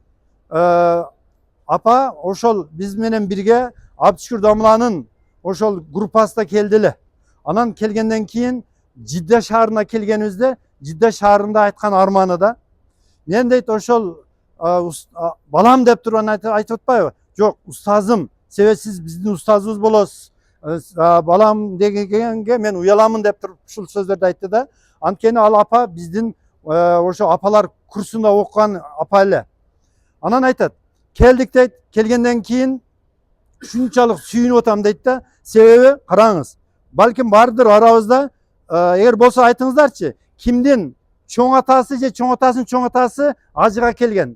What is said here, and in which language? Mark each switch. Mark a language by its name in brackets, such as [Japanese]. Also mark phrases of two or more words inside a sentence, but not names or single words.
[Kyrgyz] Апа ошол биз менен бирге Абдышкүр Дамланын ошол группасына келди эле. Анан келгенден кийин Жидда шаарына келгенибизде, Жидда шаарында айткан арманы да. Мен дейт ошол балам деп туруп айтып атпайбы? [Kazakh] Жоқ, ұстазым, себебі сіз біздің ұстазымыз боласыз. Балам дегенге мен ұяламын деп тұрып шул сөздерді айтты да. [Kyrgyz] Анткени ал апа біздің ошо апалар курсунда оқыған апа эле. Анан айтат, келдик дейт, келгенден кейін шунчалык сүйүнүп атам дейт да. Себеби караңыз, балким бардыр арабызда, эгер болсо айтыңыздарчы, кимдин чоң атасы же чоң атасынын чоң атасы ажыга келген?